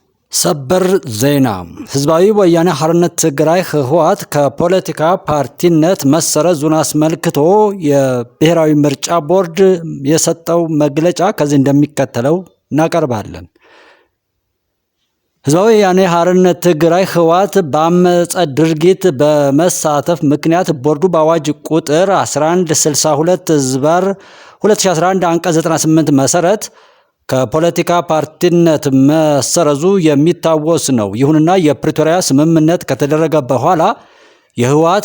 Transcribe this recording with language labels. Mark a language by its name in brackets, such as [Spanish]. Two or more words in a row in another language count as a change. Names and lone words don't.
[Amharic] ሰበር ዜና ህዝባዊ ወያነ ሓርነት ትግራይ ህወሓት ከፖለቲካ ፓርቲነት መሰረዙን አስመልክቶ የብሔራዊ ምርጫ ቦርድ የሰጠው መግለጫ ከዚህ እንደሚከተለው እናቀርባለን። ህዝባዊ ወያነ ሓርነት ትግራይ ህወሓት በአመፀ ድርጊት በመሳተፍ ምክንያት ቦርዱ በአዋጅ ቁጥር 1162/2011 አንቀጽ 98 መሰረት ከፖለቲካ ፓርቲነት መሰረዙ የሚታወስ ነው። ይሁንና የፕሪቶሪያ ስምምነት ከተደረገ በኋላ የህወሓት